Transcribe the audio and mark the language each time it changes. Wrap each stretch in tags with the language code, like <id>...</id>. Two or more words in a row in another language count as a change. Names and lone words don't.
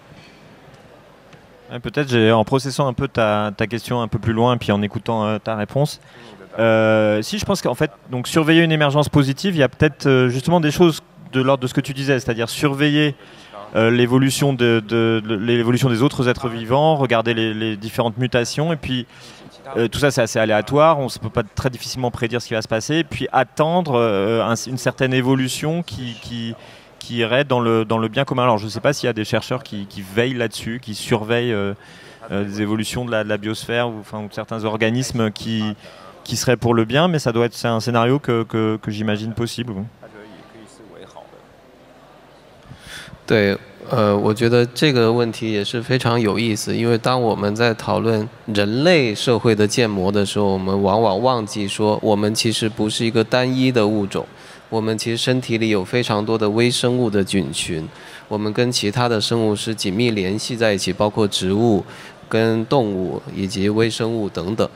<fr>Peut-être en processant un peu ta question un peu plus loin, puis en écoutant ta réponse, si je pense qu'en fait, donc surveiller une émergence positive, il y a peut-être justement des choses de l'ordre de ce que tu disais, c'est-à-dire surveiller l'évolution des autres êtres vivants, regarder les différentes mutations, et puis tout ça c'est assez aléatoire, on ne peut pas très difficilement prédire ce qui va se passer, et puis attendre une certaine évolution qui irait dans le bien commun. Alors je ne sais pas s'il y a des chercheurs qui veillent là-dessus, qui surveillent des évolutions de la biosphère ou certains organismes qui seraient pour le bien, mais c'est un scénario que j'imagine possible.</fr> <zh>对，我觉得这个问题也是非常有意思，因为当我们在讨论人类社会的建模的时候，我们往往忘记说，我们其实不是一个单一的物种，我们其实身体里有非常多的微生物的菌群，我们跟其他的生物是紧密联系在一起，包括植物、 跟动物以及微生物等等。</zh>